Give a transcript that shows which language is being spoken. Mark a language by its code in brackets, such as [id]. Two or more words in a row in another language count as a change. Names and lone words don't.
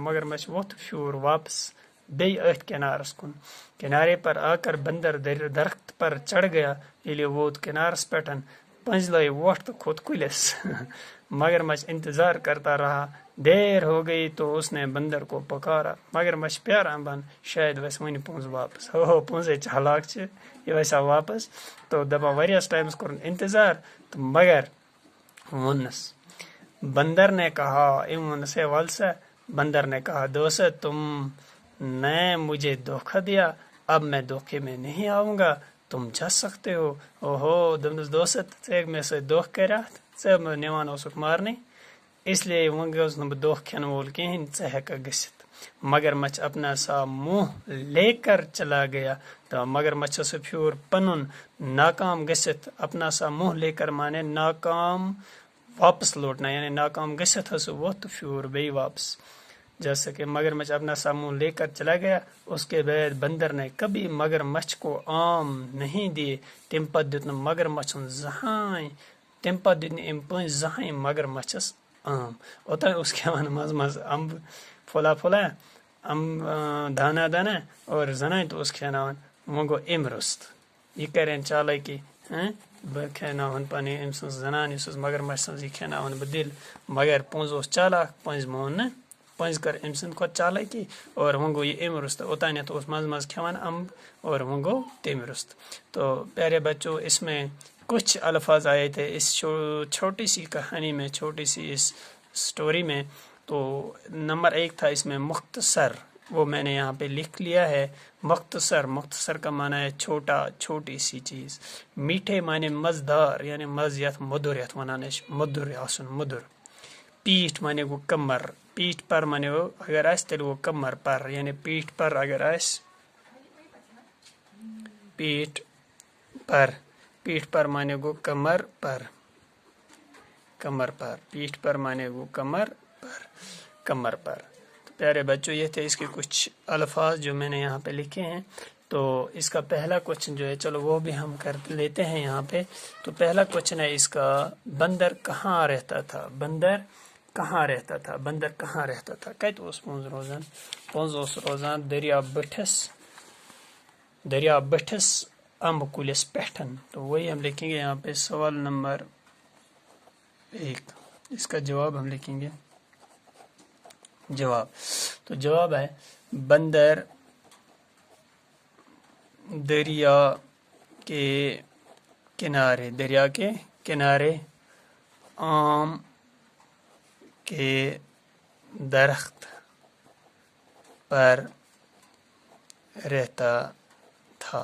[ks] مگرمچھ ووٚتھ پھیوٗر واپس بیٚیہِ أتھۍ کنارس کُن. [ur] کنارے پر آ کر بندر درخت پر چڑھ گیا. ییٚلہِ یہِ ووت کنارس پٮ۪ٹھ پنٛزِ لٲے وۄٹھ تہٕ کھوٚت کُلِس. مگرمچھ انتظار کرتا رہا. دیر ہو گئی تو اس نے بندر کو پکارا. [ks] مگرمچھ پیاران بن شاید ویسے وۄنۍ پوٚنٛز واپس. ہو پوٚنٛزے چالاک چھِ یہِ ویسا واپس تو دپان واریاہس ٹایمس کوٚرُن انتظار تو مگر ووٚننس. [ur] بندر نے کہا [ks] أمۍ ووٚننس ہے ول سا. [ur] بندر نے کہا دوست تم نے مجھے دھوکہ دیا اب میں دھوکے میں نہیں آؤں گا تم جا سکتے ہو. [ks] اوہو دوٚپنس دوست ژٕ ہیٚکہِ مےٚ سۭتۍ دھوکہٕ کریتھ ژٕ مےٚ نِوان اوسُکھ مارنہِ اس لیے وۄنۍ گوٚژھ نہٕ بہٕ دھوکہٕ کھٮ۪نہٕ وول کِہینۍ ژٕ ہیٚککھ گٔژھِتھ. [ur] مگرمچھ اپنا سا منہ لے کر چلا گیا. [ks] تو مگرمچھ سُہ پھیوٗر پنُن ناکام گٔژھِتھ. [ur] اپنا سا منہ لے کر مانے ناکام واپس لوٹنا یعنی [ks] ناکام گٔژھِتھ سُہ ووٚتھ تہٕ پھیوٗر بیٚیہِ واپس. [ur] جیسا کہ مگرمچھ اپنا سا منہ لے کر چلا گیا. اس کے بعد بندر نے کبھی مگرمچھ کو آم نہیں دیے. [ks] تمہِ پتہٕ دیُت نہٕ مگرمچھن زٕہٲنۍ تمہِ پتہٕ دیُت نہٕ أمۍ پٔنٛزۍ زٕہٲنۍ مگرمچھس آم. اوٚتانۍ اوس کھٮ۪وان منٛزٕ منٛزٕ امب پھولا پھولا دانا دانا اور زنانہِ تہِ اوس کھٮ۪ناوان. وۄنۍ گوٚو أمۍ روٚست یہِ کرن چالٲکی بہٕ کھٮ۪ناوہن پنٕنۍ أمۍ سٕنٛز زنان یُس مگرمچھ سٕنٛز یہِ کھٮ۪ناوہن بہٕ دل. مگر پوٚنٛز اوس چالاک پٔنٛزۍ مون نہٕ. پٔنٛزۍ کٔر أمۍ سٕنٛدِ کھۄتہٕ چالٲکی اور وۄنۍ گوٚو یہِ أمۍ روٚست. اوٚتانیتھ اوس منٛزٕ منٛزٕ کھٮ۪وان امب اور وۄنۍ گوٚو تٔمۍ روٚست. [ur] تو پیارے بچوں اس میں کچھ الفاظ آئے تھے اس چھوٹی سی کہانی میں چھوٹی سی اس سٹوری میں. تو نمبر 1 تھا اس میں مختصر وہ میں نے یہاں پہ لکھ لیا ہے. مختصر کا معنی ہے چھوٹا چھوٹی سی چیز. [ks] میٹھے معنی مزدار یعنی مز یتھ مدر یتھ ونان مدر آسن مدر. پیٹھ معنی گو کمر. پیٹھ پر معنی گو اگر آس تیل گو کمر پر یعنی پیٹھ پر اگر آس پیٹھ پر معنی گو کمر پر. پیٹھ پر معنی گو کمر پر. [ur] تو پیارے بچوں یہ تھے اس کے کچھ الفاظ جو میں نے یہاں پہ لکھے ہیں. تو اس کا پہلا کوشچن جو ہے چلو وہ بھی ہم کر لیتے ہیں یہاں پہ. تو پہلا کوشچن ہے اس کا، بندر کہاں رہتا تھا؟ بندر کہاں رہتا تھا؟ بندر کہاں رہتا تھا؟ [ks] کت اوس پونز روزان؟ پونز اوس روزان دریا بٹھس امب کلس پیٹھن. [ur] تو وہی ہم لکھیں گے یہاں پہ سوال نمبر 1. اس کا جواب ہم لکھیں گے جواب. تو جواب ہے بندر دریا کے کنارے، دریا کے کنارے آم کے درخت پر رہتا تھا.